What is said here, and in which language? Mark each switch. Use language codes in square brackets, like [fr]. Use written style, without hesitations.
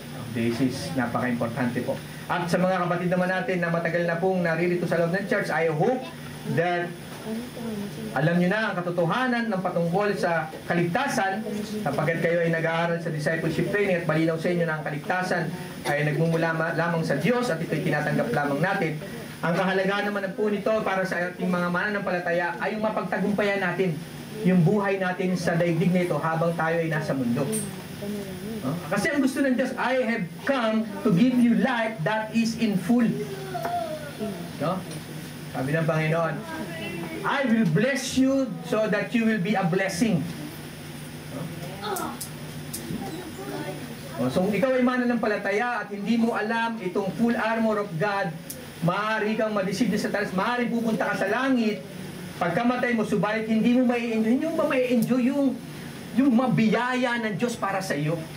[en] This is [tl] napaka-importante po. At sa mga kapatid naman natin na matagal na pong naririto sa loob ng church, [en] I hope that [tl] alam nyo na ang katotohanan ng patungkol sa kaligtasan, sapagkat kayo ay nag-aaral sa discipleship training at malinaw sa inyo na ang kaligtasan ay nagmumula lamang sa Diyos at ito'y tinatanggap lamang natin. Ang kahalagaan naman po nito para sa ating mga mananampalataya ay yung mapagtagumpayan natin yung buhay natin sa daigdig na ito habang tayo ay nasa mundo. Kasi ang gusto ng Diyos, [en] I have come to give you life that is in full. No? [tl] Sabi ng Panginoon, [en] I will bless you so that you will be a blessing. [tl] So kung ikaw ay mananampalataya at hindi mo alam itong [en] full armor of God, [tl] maaari kang ma-deceive sa talas, maaari pupunta ka sa langit, pagkamatay mo, subalit hindi mo mai-enjoy. Hindi mo ba mai-enjoy yung mabiyaya ng Diyos para sa iyo?